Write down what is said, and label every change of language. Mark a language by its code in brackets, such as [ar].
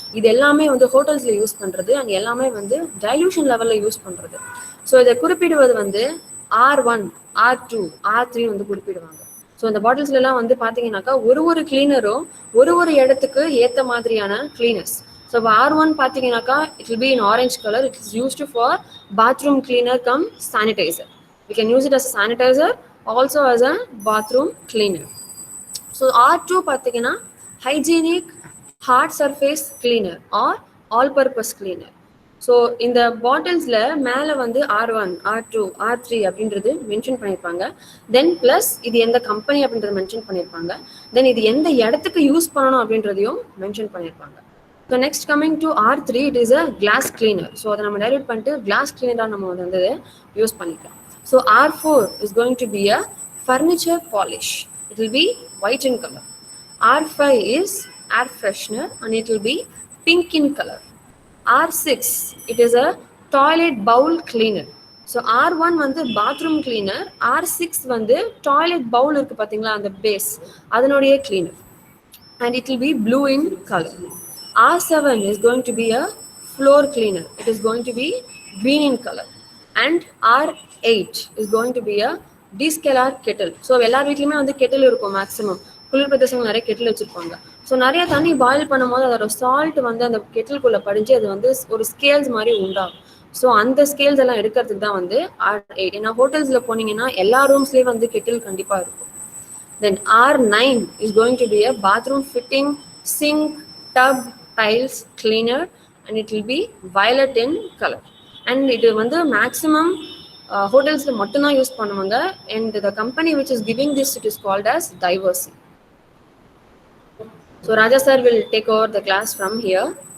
[ta] இது எல்லாமே வந்து ஹோட்டல்ஸில் யூஸ் பண்ணுறது அண்ட் எல்லாமே வந்து டைல்யூஷன் லெவலில் யூஸ் பண்ணுறது. ஸோ இதை குறிப்பிடுவது வந்து R1, R2, R3 வந்து குறிப்பிடுவாங்க. ஸோ இந்த பாட்டில்ஸ்லாம் வந்து பார்த்தீங்கன்னாக்கா ஒரு கிளீனரும் ஒரு இடத்துக்கு ஏற்ற மாதிரியான கிளீனர்ஸ். [en] So R1 பார்த்தீங்கன்னாக்கா it will be in orange color. It is used for bathroom cleaner cum sanitizer. We can use it as a sanitizer, also as a bathroom cleaner. So R2 பார்த்தீங்கன்னா hygienic hard surface cleaner or all purpose cleaner. [ta] So இந்த பாட்டில்ஸில் மேலே வந்து R1, R2, R3 அப்படின்றது mention பண்ணியிருப்பாங்க. தென் plus இது எந்த company அப்படின்றத mention பண்ணியிருப்பாங்க. தென் இது எந்த இடத்துக்கு யூஸ் பண்ணணும் அப்படின்றதையும் மென்ஷன் பண்ணியிருப்பாங்க. [en] So next coming to R3, it is a glass cleaner. [ta] So அதை நம்ம டைல்யூட் பண்ணிட்டு glass cleaner நம்ம வந்து யூஸ் பண்ணிக்கலாம். [en] So R4 is going to be a furniture polish. It will be white in color. R5 is air freshener and it will be pink in color. R6, it is a toilet bowl cleaner. So R1 வந்து bathroom cleaner, R6 வந்து toilet bowl [ta] இருக்கு பார்த்தீங்களா அந்த base அதனுடைய [en] cleaner and it will be blue in color. R7 is going to be a floor cleaner. It is going to be green in color. And R8 is going to be a descaler kettle. [ta] So எல்லார் வீட்லயுமே வந்து Kettle இருக்கும் maximum. குளிர் பிரதேசங்கள் நிறைய Kettle வச்சிருப்பாங்க. So நிறைய தண்ணி பாயில் பண்ணும்போது அதோட சால்ட் வந்து அந்த கெட்டிலுக்குள்ள படிஞ்சு அது வந்து ஒரு ஸ்கேல்ஸ் மாதிரி உண்டாகும். ஸோ அந்த ஸ்கேல்ஸ் எல்லாம் எடுக்கிறதுக்கு தான் வந்து R8. ஏன்னா ஹோட்டல்ஸில் போனீங்கன்னா எல்லா ரூம்ஸ்லேயும் வந்து கெட்டில் கண்டிப்பாக இருக்கும். [en] Then R9 is going to be a bathroom fitting, sink, tub, tiles cleaner and it will be violet in color. [ta] And it வந்து maximum hotelsல மட்டும் தான் யூஸ் பண்ணுவாங்க. [en] And the company which is giving this, it is called as Diversey. So Raja sir will take over the class from here.